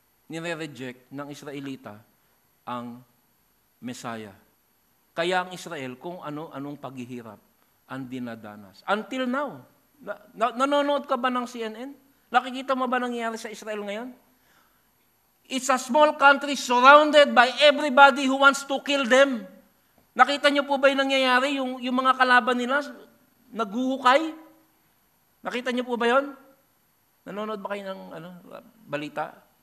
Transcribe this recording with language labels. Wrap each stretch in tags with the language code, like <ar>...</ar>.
<tl>nire-reject ng Israelita ang Messiah. Kaya ang Israel, kung ano-anong paghihirap ang dinadanas.</tl> <en>Until now,</en> <tl>nanonood ka ba ng CNN? Nakikita mo ba nangyayari sa Israel ngayon?</tl> <en>It's a small country surrounded by everybody who wants to kill them.</en> <tl>Nakita niyo po ba yung nangyayari? Yung mga kalaban nila, naghuhukay? Nakita niyo po ba yon? Nanonood ba kayo ng balita?</tl>